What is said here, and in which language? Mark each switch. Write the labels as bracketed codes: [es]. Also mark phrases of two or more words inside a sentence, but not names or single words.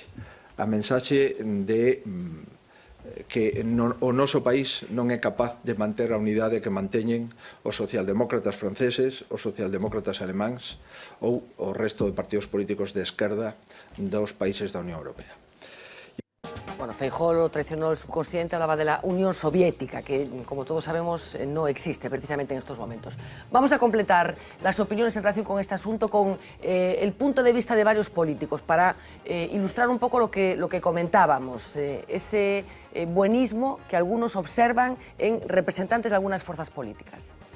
[gl] A mensaxe de que o noso país non é capaz de manter a unidade que manteñen os socialdemócratas franceses, os socialdemócratas alemáns ou o resto de partidos políticos de esquerda dos países da Unión Europea. [es] Bueno, Feijóo lo traicionó el subconsciente, hablaba de la Unión Soviética, que como todos sabemos no existe precisamente en estos momentos. Vamos a completar las opiniones en relación con este asunto con el punto de vista de varios políticos para ilustrar un poco lo que comentábamos, ese buenismo que algunos observan en representantes de algunas fuerzas políticas.